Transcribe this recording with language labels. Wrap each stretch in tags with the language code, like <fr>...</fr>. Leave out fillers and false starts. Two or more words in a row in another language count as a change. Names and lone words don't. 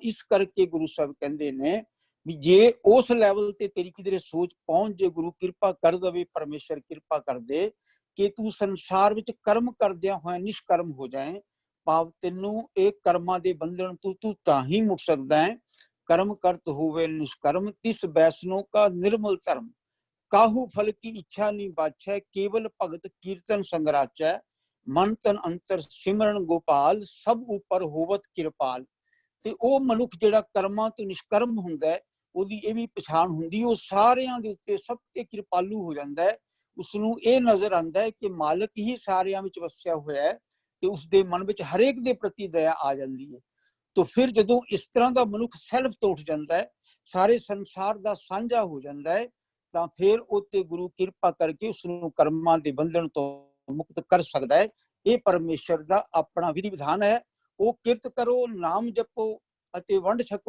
<pa>ਇਸ ਕਰਕੇ ਗੁਰੂ ਸਾਹਿਬ ਕਹਿੰਦੇ ਨੇ ਭੀ ਜੇ ਉਸ ਲੈਵਲ ਤੇ ਤੇਰੀ ਕਿਧਰੇ ਸੋਚ ਪਹੁੰਚ ਜੇ, ਗੁਰੂ ਕਿਰਪਾ ਕਰ ਦੇ, ਪਰਮੇਸ਼ਰ ਕਿਰਪਾ ਕਰ ਦੇ ਕਿ ਤੂੰ ਸੰਸਾਰ ਵਿਚ ਕਰਮ ਕਰਦਿਆਂ ਹੋਇਆ ਨਿਸ਼ਕਰਮ ਹੋ ਜਾਏ। ਭਾਵ ਤੈਨੂੰ ਇਕ ਕਰਮਾਂ ਦੇ ਬੰਧਨ ਤੂੰ ਤਾਂ ਹੀ ਮੁਕ ਸਕਦਾ ਹੈ। ਕਰਮ ਕਰਤ ਹੋਵੇ ਨਿਸ਼ਕਰਮ ਤਿਸ ਬੈਸਨੋ ਕਾ ਨਿਰਮਲ ਧਰਮ। ਕਾਹੂ ਫਲ ਕੀ ਇੱਛਾ ਨਹੀਂ ਬਾਛੈ, ਕੇਵਲ ਭਗਤ ਕੀਰਤਨ ਸੰਗਰਾਚੈ। ਮਨ ਤਨ ਅੰਤਰ ਸਿਮਰਨ ਗੋਪਾਲ, ਸਭ ਊਪਰ ਹੋਵਤ ਕਿਰਪਾਲ। ते ਉਹ ਮਨੁੱਖ ਜਿਹੜਾ ਕਰਮਾਂ ਤੋਂ ਨਿਸ਼ਕਰਮ ਹੁੰਦਾ ਹੈ, ਉਹਦੀ ਇਹ ਵੀ ਪਛਾਣ ਹੁੰਦੀ, ਉਹ ਸਾਰਿਆਂ ਦੇ ਉੱਤੇ ਸਭ ਤੇ ਕਿਰਪਾਲੂ ਹੋ ਜਾਂਦਾ ਹੈ। ਉਸਨੂੰ ਇਹ ਨਜ਼ਰ ਆਉਂਦਾ ਹੈ ਕਿ ਮਾਲਕ ਹੀ ਸਾਰਿਆਂ ਵਿੱਚ ਵਸਿਆ ਹੋਇਆ ਹੈ, ਤੇ ਉਸਦੇ ਮਨ ਵਿੱਚ ਹਰੇਕ ਦੇ ਪ੍ਰਤੀ ਦਇਆ ਆ ਜਾਂਦੀ ਹੈ।</pa> <hi>तो फिर जदों इस तरह का मनुख सैल्फ तो उठ जाता है, सारे संसार का साझा हो जाता है, तो फिर उत्ते गुरु कृपा करके</hi> <pa>ਉਸਨੂੰ ਕਰਮਾਂ ਦੇ ਬੰਧਨ ਤੋਂ</pa> <hi>मुक्त कर सकता है। ये परमेश्वर का अपना विधि विधान है। वो</hi> <pa>ਕਿਰਤ ਕਰੋ, ਨਾਮ ਜਪੋ ਅਤੇ ਵੰਡ ਛਕੋ।</pa>